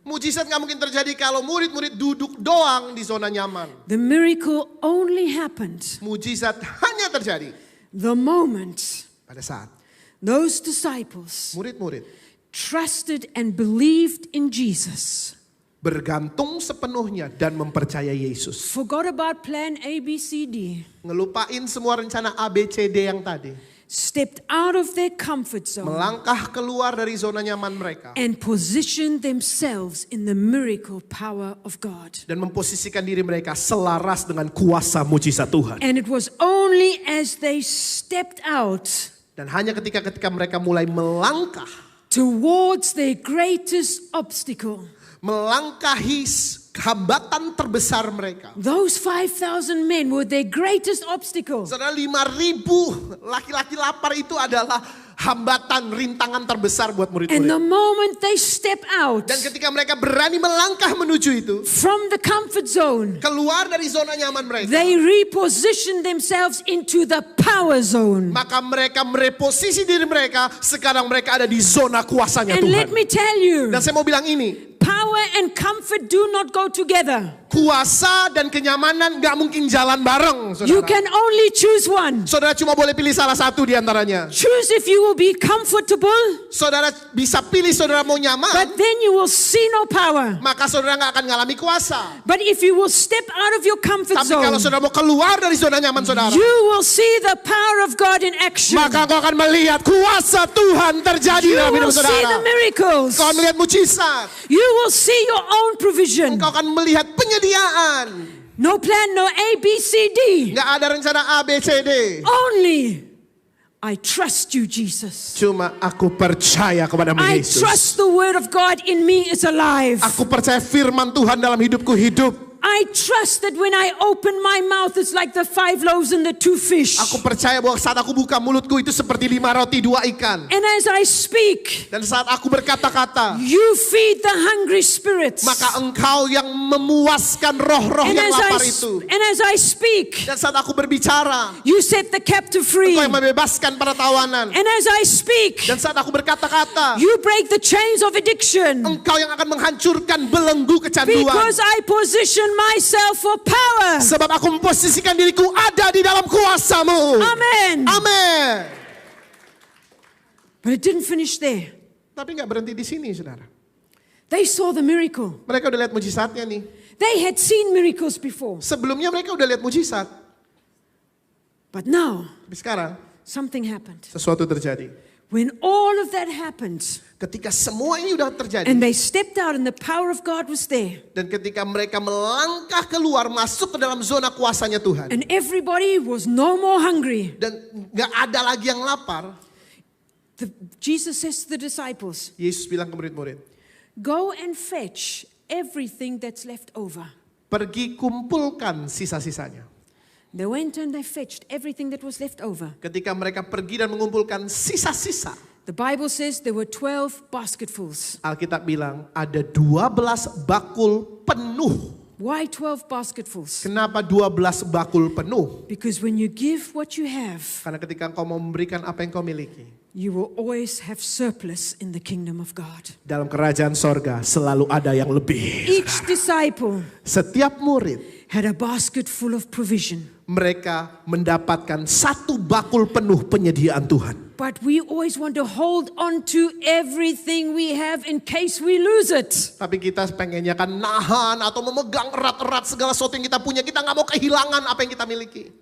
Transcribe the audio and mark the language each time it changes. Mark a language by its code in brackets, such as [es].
[id] Mujizat gak mungkin terjadi kalau murid-murid duduk doang di zona nyaman. [en] The miracle only happened [id] Mujizat hanya terjadi [en] the moment [id] pada saat [en] those disciples [id] murid-murid [en] trusted and believed in Jesus. [id] bergantung sepenuhnya dan mempercayai Yesus. [en] Forgot about plan A, B, C, D. [id] Ngelupain semua rencana A, B, C, D yang tadi. [en] Stepped out of their comfort zone [id] Melangkah keluar dari zona nyaman mereka. [en] and positioned themselves in the miracle power of God. [id] Dan memposisikan diri mereka selaras dengan kuasa mujizat Tuhan. [en] And it was only as they stepped out [id] Dan hanya ketika mereka mulai melangkah. [en] towards their greatest obstacle. [id] Melangkahi hambatan terbesar mereka. [en] Those 5,000 men were their greatest obstacle. [id] Saudara, 5.000 laki-laki lapar itu adalah hambatan, rintangan terbesar buat [en] And the moment they step out [id] Dan ketika mereka berani melangkah menuju itu, [en] from the comfort zone, [id] keluar dari zona nyaman mereka, [en] they reposition themselves into the power zone. [id] maka mereka mereposisi diri mereka. Sekarang mereka ada di zona kuasanya [en] And [id] Tuhan. [en] let me tell you, [id] Dan saya mau bilang ini, [en] power and comfort do not go together. [id] kuasa dan kenyamanan gak mungkin jalan bareng, [en] You [id] saudara. [en] can only choose one. [id] Saudara cuma boleh pilih salah satu di antaranya. [en] Choose if you will be comfortable, [id] Saudara bisa pilih saudara mau nyaman, [en] but then you will see no power. [id] maka saudara gak akan ngalami kuasa. [en] But if you will step out of your comfort [id] Tapi kalau [en] zone, [id] saudara mau keluar dari zona nyaman saudara, [en] you will see the power of God in action. [id] maka kau akan melihat kuasa Tuhan terjadi [en] You [id] dalam hidup [en] will see the [id] saudara. [en] miracles. [id] Kau akan melihat mujizat. [en] You will see your own provision. [id] Kau akan melihat penyediaan. [en] No plan, no A, B, C, D. [id] Gak ada rencana A, B, C, D. [en] Only I trust you, Jesus. [id] Cuma aku percaya kepadamu [en] I [id] Yesus. [en] trust the word of God in me is alive. [id] Aku percaya firman Tuhan dalam hidupku hidup. [en] I trust that when I open my mouth, it's like the 5 loaves and the 2 fish. [id] Aku percaya bahwa saat aku buka mulutku itu seperti 5 roti 2 ikan. [en] And as I speak, [id] Dan saat aku berkata-kata, [en] you feed the hungry spirits. [id] maka engkau yang memuaskan roh-roh [en] And [id] yang [en] as [id] lapar itu. [en] I speak, [id] Dan saat aku berbicara, [en] you set the captive free. [id] engkau yang membebaskan para tawanan. [en] And as I speak, [id] Dan saat aku berkata-kata, [en] you break the chains of addiction. [id] engkau yang akan menghancurkan belenggu kecanduan. [en] Because I position myself for power. [id] Sebab aku memposisikan diriku ada di dalam kuasamu. [en] Amen. [id] Amin. [en] But it didn't finish there. [id] Tapi gak berhenti di sini, saudara. [en] They saw the miracle. [id] Mereka udah lihat mujizatnya nih. [en] They had seen miracles before. [id] Sebelumnya mereka udah lihat mujizat. [en] But now, [id] Tapi sekarang [en] something happened. [id] sesuatu terjadi. [en] When all of that happened, [id] Ketika semua ini udah terjadi. [en] and they stepped out and the power of God was there, [id] Dan ketika mereka melangkah keluar masuk ke dalam zona kuasanya Tuhan. [en] and everybody was no more hungry, [id] Dan gak ada lagi yang lapar. [en] Jesus says to the disciples, [id] Yesus bilang ke murid-murid. [en] go and fetch everything that's left over. [id] Pergi kumpulkan sisa-sisanya. [en] They went and they fetched everything that was left over. [id] Ketika mereka pergi dan mengumpulkan sisa-sisa. [en] The Bible says there were 12 basketfuls. [id] Alkitab bilang ada 12 bakul penuh. [en] Why 12 basketfuls? [id] Kenapa 12 bakul penuh? [en] Because when you give what you have, [id] Karena ketika engkau mau memberikan apa yang kau miliki. [en] you will always have surplus in the kingdom of God. [id] Dalam kerajaan sorga selalu ada yang lebih. [en] Each disciple [id] Setiap murid [en] had a basket full of provision. [id] mereka mendapatkan satu bakul penuh penyediaan Tuhan. [en] But we always want to hold on to everything we have in case we lose it. [id] Tapi kita pengennya kan nahan atau memegang erat-erat segala sesuatu yang kita punya. Kita nggak mau kehilangan apa yang kita miliki.